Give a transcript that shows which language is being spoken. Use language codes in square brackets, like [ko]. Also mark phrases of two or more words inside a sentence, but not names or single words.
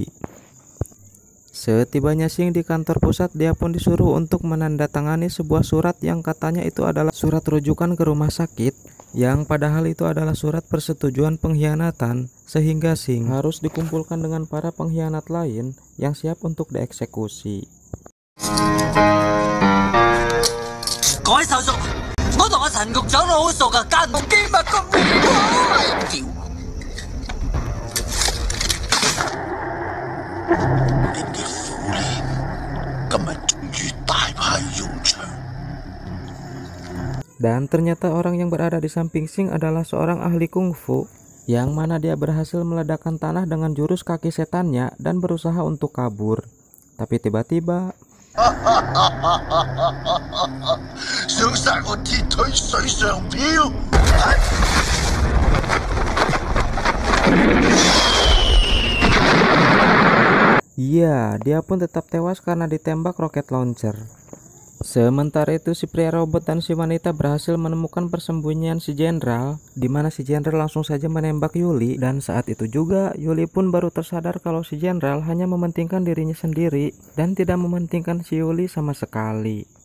[id] Setibanya Sing di kantor pusat, dia pun disuruh untuk menandatangani sebuah surat yang katanya itu adalah surat rujukan ke rumah sakit, yang padahal itu adalah surat persetujuan pengkhianatan, sehingga Sing harus dikumpulkan dengan para pengkhianat lain yang siap untuk dieksekusi. [yue] 各位手續，我同阿陳局長好熟啊，間冇機密咁屌！你嘅苦練今日終於大派用場。 [id] Dan ternyata orang yang berada di samping Sing adalah seorang ahli kungfu, yang mana dia berhasil meledakkan tanah dengan jurus kaki setannya dan berusaha untuk kabur. Tapi tiba-tiba [yue] 想殺我鐵腿水上漂。 [id] iya, dia pun tetap tewas karena ditembak roket launcher. Sementara itu si pria robot dan si wanita berhasil menemukan persembunyian si jenderal, di mana si jenderal langsung saja menembak Yuli, dan saat itu juga Yuli pun baru tersadar kalau si jenderal hanya mementingkan dirinya sendiri dan tidak mementingkan si Yuli sama sekali.